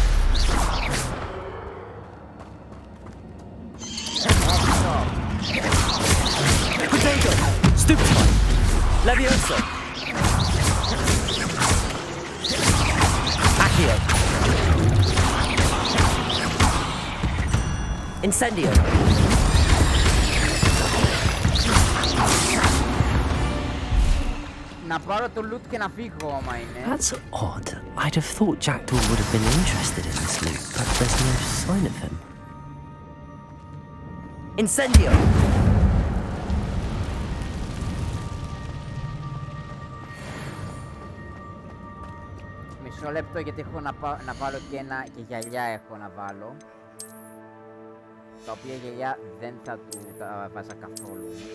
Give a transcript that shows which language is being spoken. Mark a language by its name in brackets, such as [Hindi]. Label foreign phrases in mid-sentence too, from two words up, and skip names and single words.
[English] Potato! [Latin] Stupefy! Levioso! Accio! Incendio! [Greek] Να πάρω το loot και να φύγω άμα είναι. [English] That's odd. I'd have thought Jackdaw would have been interested in this loot, but there's no sign of him. [Latin] Incendio! [Greek] Μισό λεπτό γιατί έχω να βάλω και γυαλιά έχω να βάλω. Τα οποία γυαλιά δεν θα του τα βάζα καθόλου.